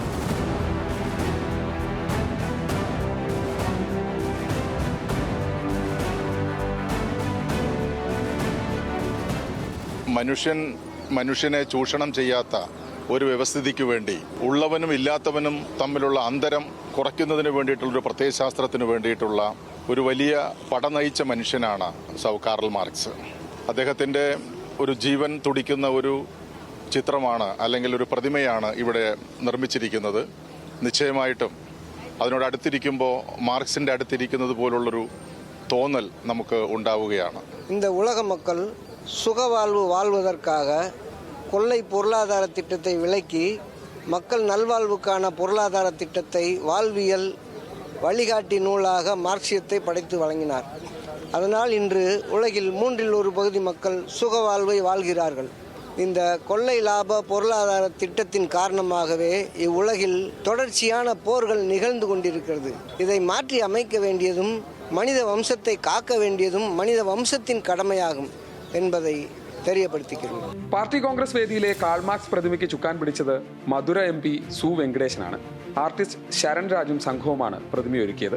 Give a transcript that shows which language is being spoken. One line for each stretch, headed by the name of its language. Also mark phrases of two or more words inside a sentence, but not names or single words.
Malayalam: മനുഷ്യനെ ചൂഷണം ചെയ്യാത്ത ഒരു വ്യവസ്ഥിതിക്ക് വേണ്ടി ഉള്ളവനും ഇല്ലാത്തവനും തമ്മിലുള്ള അന്തരം കുറയ്ക്കുന്നതിന് വേണ്ടിയിട്ടുള്ളൊരു പ്രത്യയശാസ്ത്രത്തിന് വേണ്ടിയിട്ടുള്ള ഒരു വലിയ പട നയിച്ച മനുഷ്യനാണ് കാറൽ മാർക്സ്. അദ്ദേഹത്തിൻ്റെ ഒരു ജീവൻ തുടിക്കുന്ന ഒരു ചിത്രമാണ് അല്ലെങ്കിൽ ഒരു പ്രതിമയാണ് ഇവിടെ നിർമ്മിച്ചിരിക്കുന്നത്. നിശ്ചയമായിട്ടും അതിനോടടുത്തിരിക്കുമ്പോൾ മാർക്സിൻ്റെ അടുത്തിരിക്കുന്നത് പോലുള്ളൊരു തോന്നൽ നമുക്ക് ഉണ്ടാവുകയാണ്.
Tamil: இந்த உலக மக்கள் சுகவாழ்வு வாழ்வதற்காக கொள்ளை பொருளாதார திட்டத்தை விலக்கி மக்கள் நல்வாழ்வுக்கான பொருளாதார திட்டத்தை வாழ்வியல் வழிகாட்டி நூலாக மார்க்சியத்தை படைத்து வழங்கினார். அதனால் இன்று உலகில் 1/3 பகுதி மக்கள் சுகவாழ்வை வாழ்கிறார்கள். இந்த கொள்ளை லாப பொருளாதார திட்டத்தின் காரணமாகவே இவ்வுலகில் தொடர்ச்சியான போர்கள் நிகழ்ந்து கொண்டிருக்கிறது. இதை மாற்றி அமைக்க வேண்டியதும் மனித வம்சத்தை காக்க வேண்டியதும் மனித வம்சத்தின் கடமையாகும் என்பதை തെരിയപ്പെടുത്തിക്കുന്നു.
Malayalam: പാർട്ടി കോൺഗ്രസ് വേദിയിലെ കാൾ മാക്സ് പ്രതിമയ്ക്ക് ചുക്കാൻ പിടിച്ചത് മധുര MP സു വെങ്കടേശനാണ്. ആർട്ടിസ്റ്റ് ശരൺ രാജും സംഘവുമാണ് പ്രതിമയൊരുക്കിയത്.